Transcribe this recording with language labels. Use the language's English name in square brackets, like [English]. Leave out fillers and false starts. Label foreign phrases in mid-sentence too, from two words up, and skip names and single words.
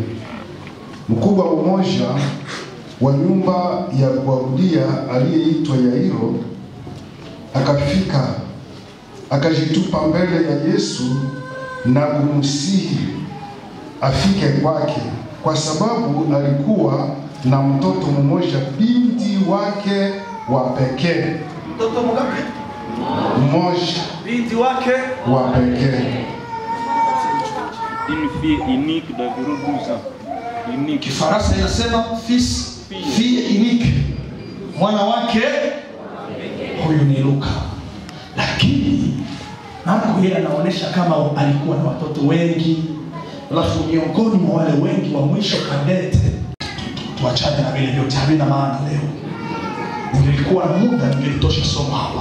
[Swahili] Mkubwa mmoja wa nyumba ya kuabudia aliyeitwa Yairo akafika, akajitupa mbele ya Yesu na kumsihi afike kwake, kwa sababu alikuwa na mtoto mmoja, binti wake wa pekee. Mtoto mgapi? Mmoja, Binti wake wa pekee. [French] Une fille unique d'environ 12 ans. Unique. [Swahili] Kifaransa inasema [French] fille unique. [Swahili] Mwana wake huyu ni Luka. Lakini naona yeye anaonesha kama alikuwa na watoto wengi. Alafu miongoni mwa wale wengi wa mwisho kadete. Tuachane na vile vyote, havina maana leo. Nilikuwa na muda ningetosha somo hapa.